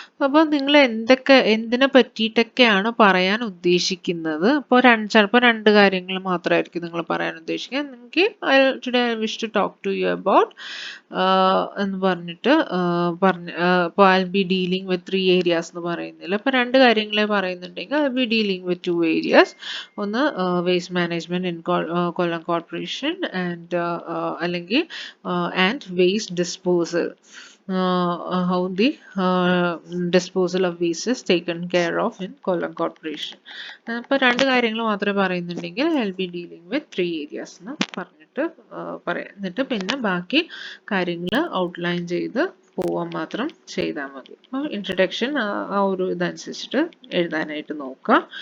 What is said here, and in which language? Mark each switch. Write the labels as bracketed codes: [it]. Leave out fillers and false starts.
[ml] അപ്പോൾ നിങ്ങൾ എന്തിനെ പറ്റിയിട്ടൊക്കെയാണ് പറയാൻ ഉദ്ദേശിക്കുന്നത്, അപ്പോൾ ചിലപ്പോൾ 2 കാര്യങ്ങൾ മാത്രമായിരിക്കും നിങ്ങൾ പറയാൻ ഉദ്ദേശിക്കുക. നിങ്ങൾക്ക് [en] today I wish to talk to you about [ml] എന്ന് പറഞ്ഞിട്ട് അപ്പോൾ [en] I'll be dealing with 3 areas [ml] എന്ന് പറയുന്നില്ല. അപ്പോൾ 2 കാര്യങ്ങളെ പറയുന്നുണ്ടെങ്കിൽ [en] I'll be dealing with 2 areas. [ml] ഒന്ന് [en] waste management in Kollam corporation [ml] അല്ലെങ്കിൽ [en] Waste disposal, how the disposal of waste is taken care of in Kollam Corporation. [ml] അപ്പോൾ 2 കാര്യങ്ങൾ മാത്രമേ പറയുന്നുണ്ടെങ്കിൽ [en] I'll be dealing with 3 areas [ml] എന്ന് പറഞ്ഞിട്ട് പറയാം. എന്നിട്ട് പിന്നെ ബാക്കി കാര്യങ്ങൾ ഔട്ട്ലൈൻ ചെയ്ത് പോവാൻ മാത്രം ചെയ്താൽ മതി. അപ്പോൾ ഇൻട്രഡക്ഷൻ ആ ഒരു ഇതനുസരിച്ചിട്ട് എഴുതാനായിട്ട് നോക്കുക.